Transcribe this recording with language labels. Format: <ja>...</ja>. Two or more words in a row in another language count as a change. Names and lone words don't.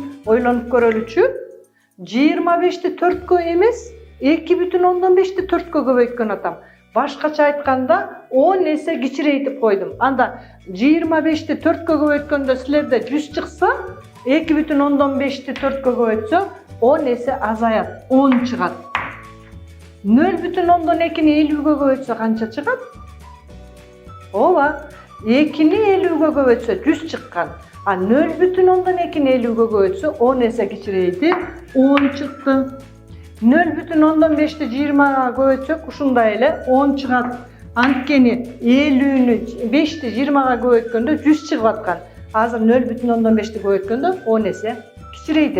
<ky>Ойлонуп көрөлүчү. 25'ti 4'gө эмес, 2,5'ti 4'gө көбөйткөн атам. Башкача айтканда 10 эсе кичирейтип койдум. Анда 25'ti 4'gө көбөйткөндө силерде 100 чыкса, 2,5'ti 4'gө көбөйтсө 10 эсе азаят, 10 чыгат. 0,2'ni 50'gө көбөйтсө канча чыгат? Ооба, 2'ni 50'gө көбөйтсө 100 чыккан. А 0,2'ni 50'gө көбөйтсө 10 эсе кичирейди, 10 чыкты. 0,5'ti 20'ga көбөйтсөк ушундай эле 10 чыгат. Анткени 50'ni 5'ti 20'ga көбөйткөндө 100 чыгып аткан. Азыр 0,5'ti көбөйткөндө 10 эсе кичирейди.</ky>